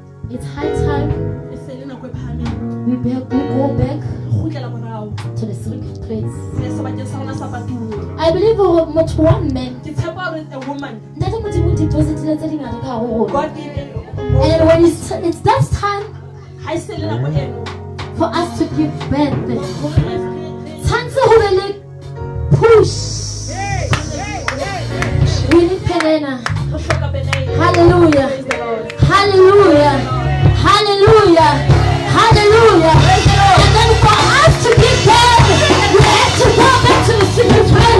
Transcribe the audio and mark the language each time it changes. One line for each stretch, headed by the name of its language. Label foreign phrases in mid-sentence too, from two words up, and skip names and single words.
English: It's high time
Southern Sotho: e se le nako e phahameng
English: we go back
Southern Sotho: re kgutlela morao
English: to the secret place.
Southern Sotho: re sebakeng sa rona sa patuwe
English: I believe
Southern Sotho: motho wa mme ke tshepa gore
English: a woman
Southern Sotho: ntate modimo depositile tse dingata ka hare ho rona.
English: God gave it And when it's that time
Southern Sotho: ha e se le nako eno
English: for us to give birth,
Southern Sotho: gore re tshwantse ho be le push.
English: We need Penena.
Southern Sotho: hloka benai.
English: Hallelujah. Praise the Lord. Hallelujah. Hallelujah. Hallelujah. And then for us to give birth, we have to go back to the secret place.